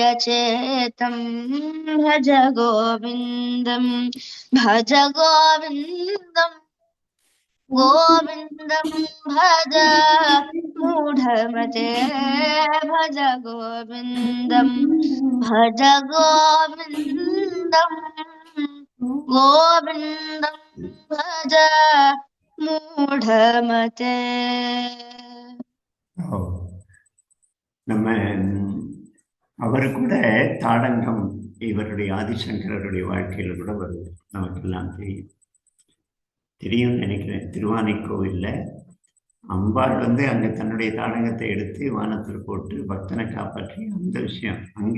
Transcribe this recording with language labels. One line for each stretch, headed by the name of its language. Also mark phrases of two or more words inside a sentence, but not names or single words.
Sanskrit: चेतं भज गोविन्दं भज गोविन्दं गोविन्दं भज मूढमते भज गोविन्दं भज गोविन्दं गोविन्दं भज मूढमते.
Tamil: நம்ம அவர் கூட தாடங்கம் இவருடைய ஆதிசங்கரருடைய வாழ்க்கையில கூட வருது, நமக்கெல்லாம் தெரியும் நினைக்கிறேன். திருவானைக்கோவில்ல அம்பாள் வந்து அங்கே தன்னுடைய தாடங்கத்தை எடுத்து வானத்தில் போட்டு பக்தனை காப்பாற்றி அந்த விஷயம் அங்கே.